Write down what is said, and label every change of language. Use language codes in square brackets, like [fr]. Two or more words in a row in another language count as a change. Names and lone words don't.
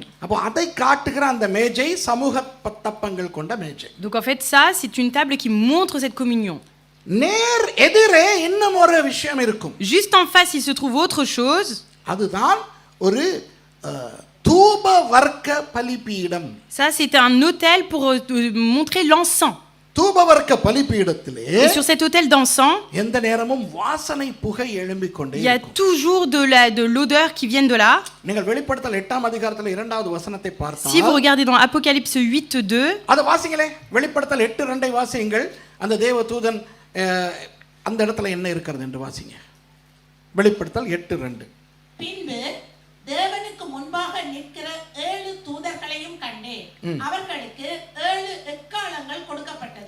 [ta] அப்போ அதை காட்டுகிற அந்த மேஜை சமூக தப்பங்கள் கொண்ட மேஜை. [fr] Donc en fait, ça, c'est une table qui montre cette communion. [ta] நேர் எதிரே இன்னும் ஒரு விஷயம் இருக்கும். [fr] Juste en face, il se trouve autre chose. [ta] அதுதான் ஒரு தூப வர்க்க பலிபீடம். [fr] Ça, c'était un autel pour montrer l'encens. [ta] தூப வர்க்க பலிபீடத்திலே [fr] Et sur cet autel d'encens, [ta] எந்த நேரமும் வாசனை புகை எழும்பிக் கொண்டே [fr] il y a [ta] இருக்கும். [fr] toujours de l'odeur qui vient de là. [ta] நீங்கள் வெளிப்படுத்தல் 8ஆம் அதிகாரத்தில் 2வது வசனத்தை [fr] Si vous [ta] பார்த்தால் [fr] regardez dans Apocalypse 8:2, [ta] அதை வாசிங்களே. வெளிப்படுத்தல் 8:2 வாசியுங்கள். அந்த தேவதூதன் அந்த இடத்துல என்ன இருக்கிறது என்று வாசிங்க. வெளிப்படுத்தல் 8:2. பின்பு தேவனுக்கு முன்பாக நிற்கிற 7 தூதர்களையும் கண்டேன். அவர்களுக்கு 7 எக்காளங்கள் கொடுக்கப்பட்டது.